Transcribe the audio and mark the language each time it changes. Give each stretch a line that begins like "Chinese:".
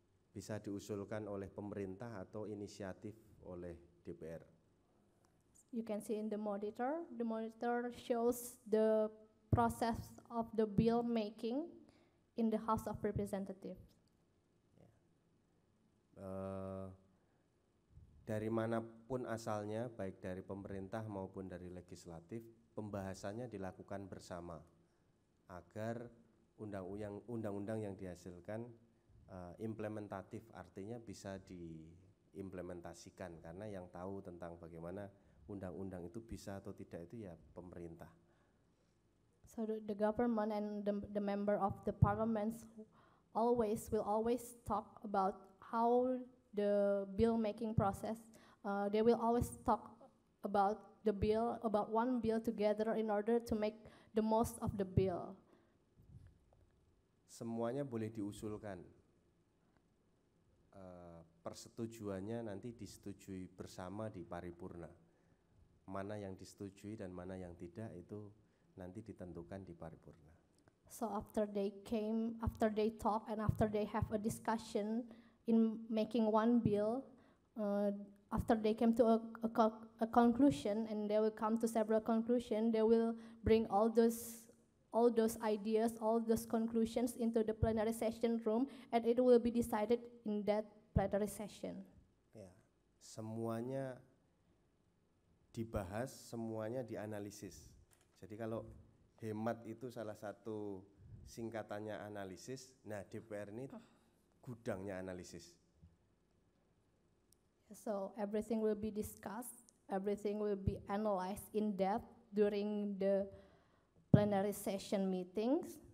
Indonesian: bisa diusulkan oleh pemerintah atau inisiatif oleh DPR.
English: You can see in the monitor shows the process of the bill making in the House of Representatives.
Indonesian: Dari manapun asalnya, baik dari pemerintah maupun dari legislatif, pembahasannya dilakukan bersama agar undang-undang yang dihasilkan implementatif, artinya bisa diimplementasikan, karena yang tahu tentang bagaimana undang-undang itu bisa atau tidak itu ya pemerintah.
English: So the government and the member of the parliaments will always talk about how the bill making process. They will always talk about one bill together in order to make the most of the bill.
Indonesian: Semuanya boleh diusulkan. Persetujuannya nanti disetujui bersama di paripurna. Mana yang disetujui dan mana yang tidak itu nanti ditentukan di paripurna.
English: So after they talk and after they have a discussion in making one bill, after they came to a conclusion, and they will come to several conclusions, they will bring all those ideas, all those conclusions into the plenary session room, and it will be decided in that plenary session.
Indonesian: Ya, semuanya dibahas, semuanya dianalisis. Jadi kalau hemat itu salah satu singkatannya analisis, nah DPR ini gudangnya analisis.
English: So everything will be discussed, everything will be analyzed in depth during the plenary session meetings.